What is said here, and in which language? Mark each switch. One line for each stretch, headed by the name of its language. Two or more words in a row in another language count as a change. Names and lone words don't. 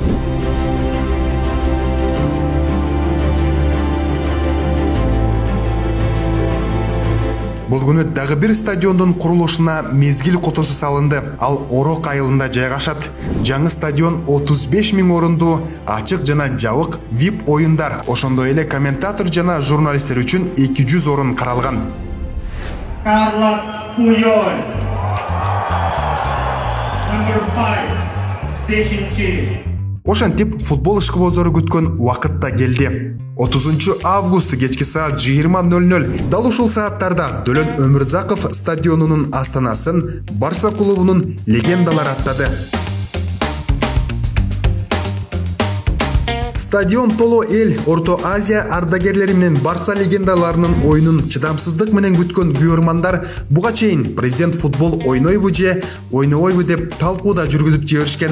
Kyrgyz: Бул күнү дагы бир стадиондун курулушуна мезгил кутусу салынды. Ал Орок айылында жайгашат. Жаңы стадион 35 миң орундуу, ачык жана жабык VIP оюндар, ошондой эле комментатор жана журналисттер үчүн 200 орун каралган.
English: Carlos Puyol, number 5, 5.
Kyrgyz: Ошентип футбол ишкибоздору күткөн убакыт да келди. 30 август кечки саат 20:00 дал ушул сааттарда Дөлөн Өмүрзаков стадионунун астанасын Барса клубунун легендалары аттады. Стадион толо эл, Орто Азия ардагерлери менен Барса легендаларынын оюнун чыдамсыздык менен күткөн күйөрмандар буга чейин президент футбол ойнойбу же ойнобойбу деп талкууда жүргүзүп жиберишкен.